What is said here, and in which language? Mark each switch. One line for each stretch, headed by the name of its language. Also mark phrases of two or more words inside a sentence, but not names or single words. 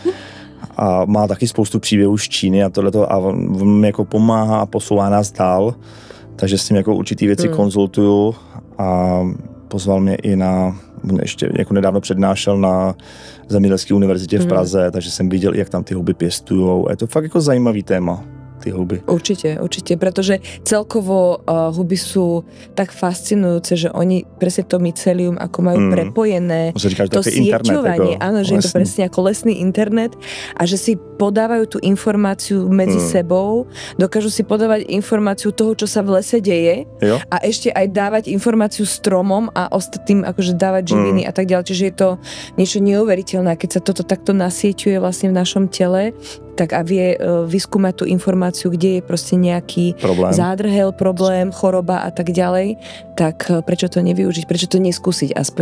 Czech: A má taky spoustu příběhů z Číny a tohleto a on mi jako pomáhá a posouvá nás dál, takže s tím jako určitý věci konzultuju a pozval mě i ještě jako nedávno přednášel na Zemědělské univerzitě v Praze, takže jsem viděl, jak tam ty houby pěstujou. Je to fakt jako zajímavý téma. Ty houby.
Slovak: Určite, pretože celkovo huby sú tak fascinujúce, že oni presne to mycelium, ako majú prepojené, to sieťovanie, áno, že je to presne ako lesný internet a že si podávajú tú informáciu medzi sebou, dokážu si podávať informáciu toho, čo sa v lese deje a ešte aj dávať informáciu stromom a ostatným akože dávať živiny a tak ďalej, čiže je to niečo neuveriteľné, keď sa toto takto nasieťuje vlastne v našom tele, tak a vie vyskúmať tú informáciu, kde je proste nejaký zádrhel, problém, choroba a tak ďalej, tak prečo to nevyužiť, prečo to neskúsiť aspoň.